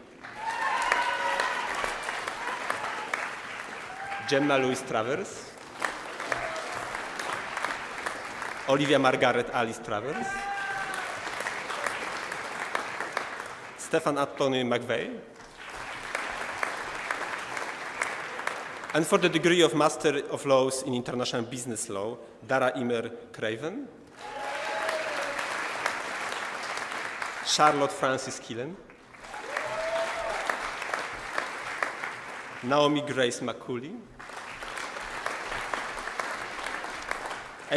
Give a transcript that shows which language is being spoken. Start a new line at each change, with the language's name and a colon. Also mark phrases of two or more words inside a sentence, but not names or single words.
English: Gemma Louise Travers. Olivia Margaret Alice Travers. Stefan Anthony McVeigh. And for the degree of Master of Laws in International Business Law, Dara Imer Craven. Charlotte Francis Killen. Naomi Grace McCulley.